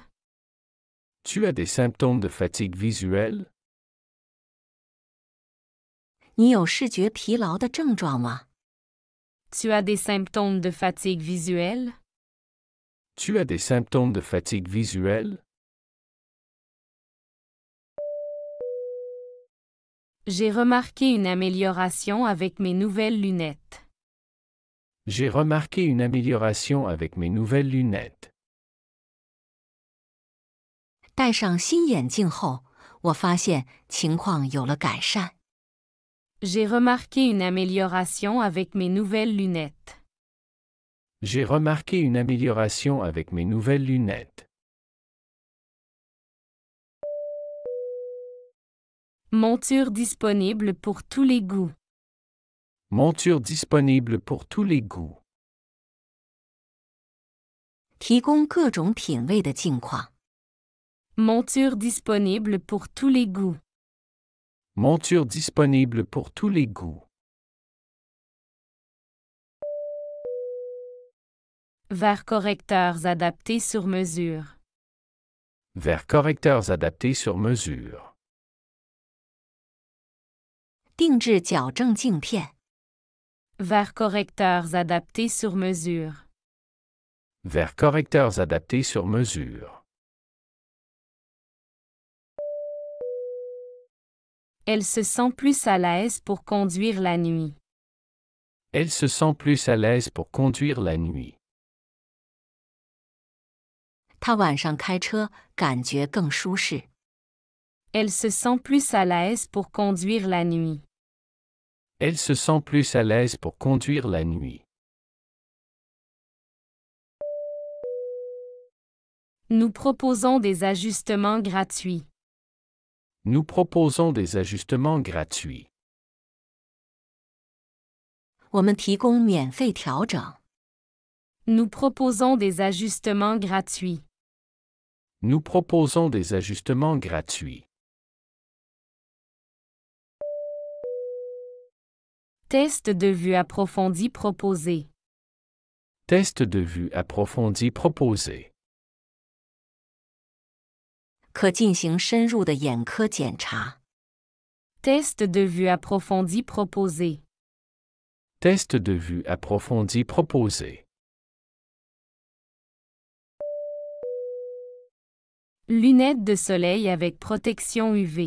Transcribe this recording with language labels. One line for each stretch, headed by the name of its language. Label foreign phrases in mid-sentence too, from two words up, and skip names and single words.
French: Tu as des symptômes de fatigue visuelle?
Chinese: 你有视觉疲劳的症状吗？
French: Tu as des symptômes de fatigue visuelle? Tu as des symptômes de fatigue visuelle? J'ai remarqué une amélioration avec mes nouvelles lunettes. J'ai remarqué une amélioration avec mes nouvelles lunettes.
Chinese: 戴上新眼镜后，我发现情况有了改善。
French: J'ai remarqué une amélioration avec mes nouvelles lunettes. J'ai remarqué une amélioration avec mes nouvelles lunettes. Monture disponible pour tous les goûts. Monture disponible pour tous les goûts.
Chinese: 提供各种品味的镜框。
French: Monture disponible pour tous les goûts. Monture disponible pour tous les goûts. Verres correcteurs adaptés sur mesure. Verres correcteurs adaptés sur mesure.
Chinese: 定制矫正镜片。
French: Vers correcteurs adaptés sur mesure. Vers correcteurs adaptés sur mesure. Elle se sent plus à l'aise pour conduire la nuit. Elle se sent plus à l'aise pour conduire la nuit.
Chinese: 她晚上开车感觉更舒适。
French: Elle se sent plus à l'aise pour conduire la nuit. Elle se sent plus à l'aise pour conduire la nuit. Nous proposons des ajustements gratuits. Nous proposons des ajustements gratuits.
Chinese: 我们提供免费调整。
French: Nous proposons des ajustements gratuits. Nous proposons des ajustements gratuits. Test de vue approfondi proposé. Test de vue approfondi proposé.
Chinese: 可进行深入的眼科检查。
French: Test de vue approfondi proposé. Test de vue approfondi proposé. Lunettes de soleil avec protection UV.